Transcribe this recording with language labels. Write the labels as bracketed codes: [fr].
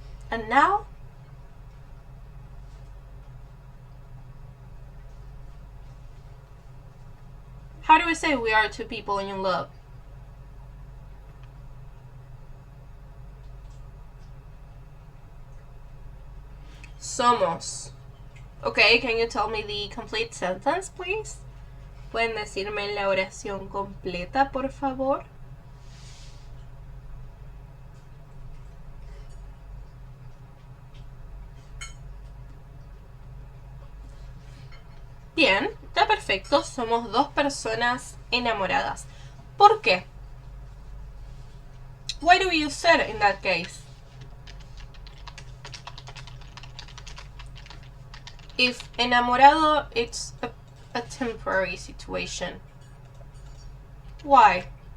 [en] And now, how do we say we are two people in love? Somos. Okay, can you tell me the complete sentence, please? [es] ¿Pueden decirme la oración completa, por favor? Bien, está perfecto. Somos dos personas enamoradas. ¿Por qué? [en] Why do we use ser in that case? If enamorado, it's a temporary situation. Why?